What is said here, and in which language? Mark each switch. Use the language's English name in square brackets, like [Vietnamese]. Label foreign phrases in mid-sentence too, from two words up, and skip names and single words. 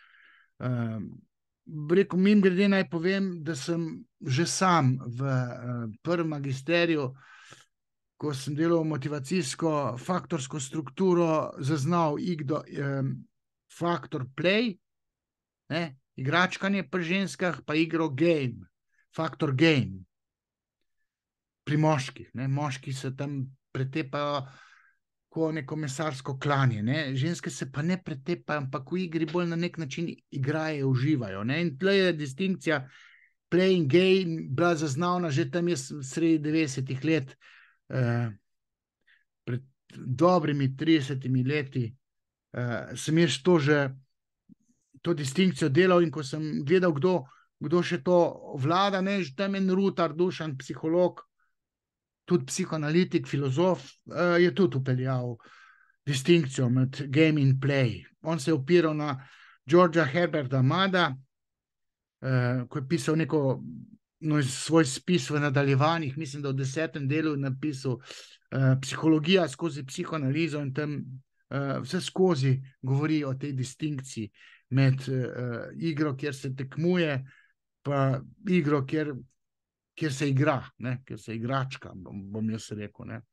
[Slovenian] Rekel, mimogrede naj povem, da sem že sam v prvem magisteriju, ko sem delal motivacijsko faktorsko strukturo, zaznal faktor play, igračkanje pri ženskah, pa igro game, faktor game. Pri moških. Moški se tam pretepajo kot neko mesarsko klanje. Ženske se pa ne pretepajo, ampak v igri bolj na nek način igrajo, uživajo. In tle je distinkcija [English] playing game [Slovenian] bila zaznavna že tam sredi 90-ih let, pred dobrimi 30 leti sem jaz to distinkcijo delal, in ko sem gledal, kdo še to vlada, že tam en Rutar, Dušan, psiholog, tudi psihoanalitik, filozof, je tudi upeljal distinkcijo med game in play. On se je opiral na Georgea Herberta Mada, ko je pisal svoj spis v nadaljevanjih, mislim, da v 10. delu je napisal Psihologija skozi psihoanalizo, in tam vse skozi govori o tej distinkciji med igro, kjer se tekmuje, pa igro, kjer se igra, kjer se igračka, bom jaz rekel.